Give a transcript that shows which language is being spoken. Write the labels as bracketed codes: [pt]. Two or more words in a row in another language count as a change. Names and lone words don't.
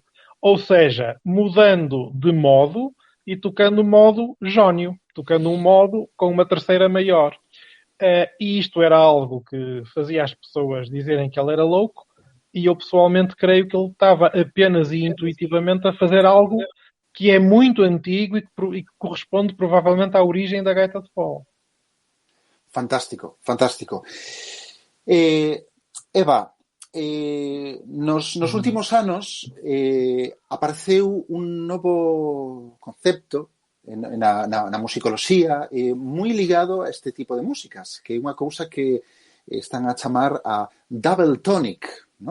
[pt] Ou seja, mudando de modo e tocando o modo jónio, tocando um modo com uma terceira maior. E isto era algo que fazia as pessoas dizerem que ele era louco, e eu pessoalmente creio que ele estava apenas e intuitivamente a fazer algo que é muito antigo e que corresponde provavelmente à origem da gaita de pau. [gl] Fantástico, fantástico. Eva, nos últimos anos apareceu un novo concepto na musicoloxía moi ligado a este tipo de músicas, que é unha cousa que están a chamar a [en] double tonic, [gl] ¿no?